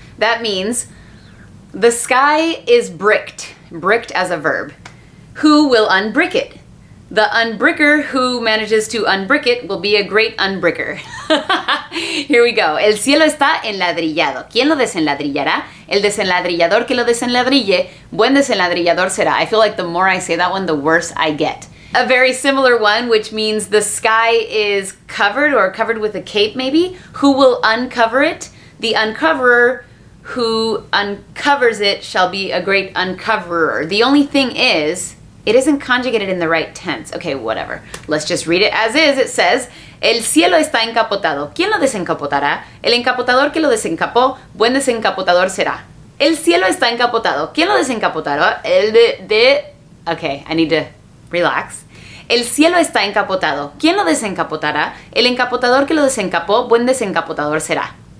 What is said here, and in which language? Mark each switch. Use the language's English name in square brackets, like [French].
[English] That means the sky is bricked. Bricked as a verb. Who will unbrick it? The unbricker who manages to unbrick it will be a great unbricker. Here we go. [Spanish] El cielo está enladrillado. ¿Quién lo desenladrillará? El desenladrillador que lo desenladrille, buen desenladrillador será. [English] I feel like the more I say that one, the worse I get. A very similar one, which means the sky is covered or covered with a cape maybe. Who will uncover it? The uncoverer who uncovers it shall be a great uncoverer. The only thing is, it isn't conjugated in the right tense. Okay, whatever. Let's just read it as is. It says, [Spanish] el cielo está encapotado. ¿Quién lo desencapotará? El encapotador que lo desencapó, buen desencapotador será. El cielo está encapotado. ¿Quién lo desencapotará? [English] Okay, I need to relax. [Spanish] El cielo está encapotado. ¿Quién lo desencapotará? El encapotador que lo desencapó, buen desencapotador será.